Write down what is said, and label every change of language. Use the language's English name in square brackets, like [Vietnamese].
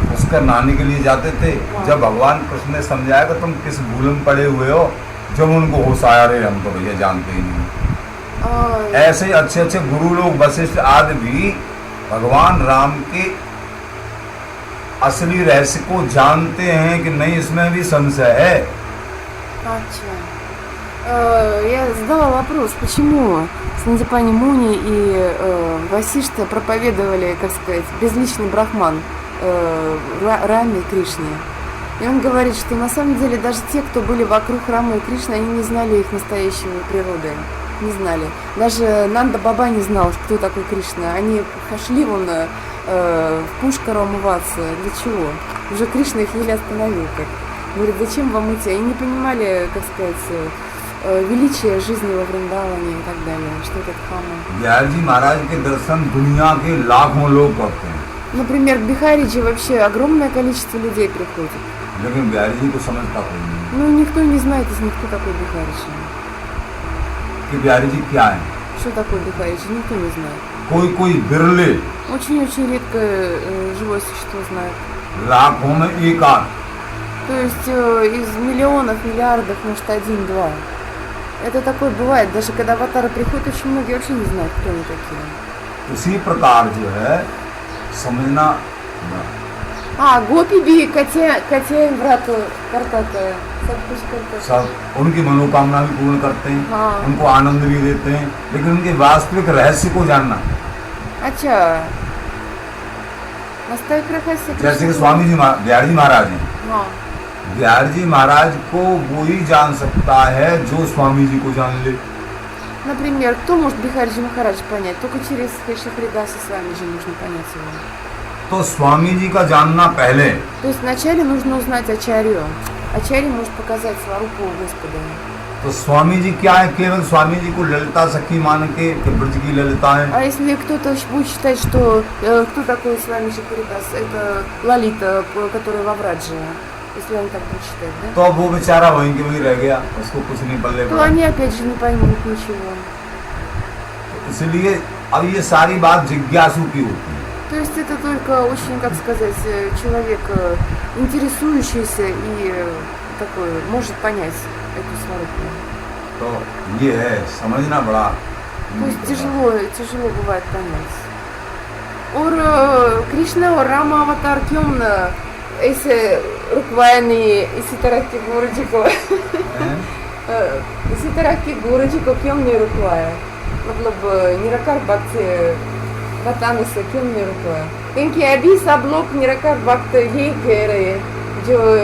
[Hindi] पुष्कर नहाने के लिए जाते थे। जब भगवान कृष्ण ने समझाया कि तुम किस भूल में पड़े हुए हो, जब उनको होश आया, रे हम तो भैया जानते ही नहीं। ऐसे अच्छे अच्छे गुरु लोग वशिष्ठ आदि भी भगवान राम के असली रहस्य को जानते हैं कि नहीं, इसमें भी संशय है। अच्छा. [Russian] Я задала вопрос, почему Сандипани Муни и Васишта проповедовали, как сказать, безличный брахман Раме и Кришне. И он говорит, что на самом деле даже те, кто были вокруг Рамы и Кришны, они не знали их настоящей природы. Не знали. Даже Нанда Баба не знал, кто такой Кришна. Они пошли вон в Пушкару умываться. Для чего? Уже Кришна их еле остановил. Как. Говорит, зачем вам идти? Они не понимали, как сказать, величие жизни во Вриндаване и так далее. Что это Дхамма. [Hindi] बिहारी जी महाराज के दर्शन दुनिया के लाखों लोग करते हैं। [Russian] Например, в Бихаридже вообще огромное количество людей приходит. [Hindi] लेकिन बिहारी जी को समझता कोई नहीं [Russian] Ну, никто не знает из них, кто такой Бихаридж. [Hindi] कि बिहारी जी क्या है। [Russian] Что такое Бихаридж? Никто не знает. [Hindi] कोई बिरले [Russian] Очень-очень редко живое существо знает. [Hindi] लाखों में एक आध। [Russian] То есть из миллионов, миллиардов, может, 1-2. Это такое бывает. Даже когда аватары приходят, очень многие вообще не знают, кто они такие. [Hindi] उसी प्रकार जो है समझना, गोपी भी कथे व्रत करता है, सब कुछ करते हैं। सब उनकी मनोकामना भी पूर्ण करते हैं, हाँ। उनको आनंद भी देते हैं, लेकिन उनके वास्तविक रहस्य को जानना। अच्छा, वास्तविक रहस्य जैसे कि स्वामी जी बिहारी जी महाराज हैं, हाँ, बिहारी जी महाराज को वो ही जान सकता है जो स्वामी जी को जान ले। [Russian] Например, кто может Бихариджи Махарадж понять? Только через Шахридаса с вами же нужно понять его. [Hindi] तो स्वामी जी का जानना पहले, [Russian] То есть вначале нужно узнать Ачарью. Ачарья может показать сварупу Господа. [Hindi] तो स्वामी जी क्या है, केवल स्वामी जी को ललिता सखी मान के कि ब्रज की ललिता है। [Russian] А если кто-то будет считать, что кто такой с вами Шахридас? Это Лалита, которая во Врадже. Если они так будут считать, да? [Hindi] तो वो बेचारा वहीं के वहीं रह गया, उसको कुछ नहीं पल्ले [Russian] То [Hindi] पड़ा। [Russian] они опять же не поймут ничего. [Hindi] इसलिए अब ये सारी बात जिज्ञासु की होती है। [Russian] То есть это только очень, как сказать, человек интересующийся и такой может понять эту сварупу. [Hindi] तो ये है समझना बड़ा। [Russian] То есть тяжело бывает понять. [Hindi] और कृष्ण और राम अवतार क्यों न ऐसे रुकवाया नहीं इसी तरह के गुरु जी को इसी तरह के गुरु जी को क्यों नहीं रुकवाया? मतलब निराकार भक्ति बताने से क्यों नहीं रुकवाया? क्योंकि अभी सब लोग निराकार भक्त यही कह रहे हैं जो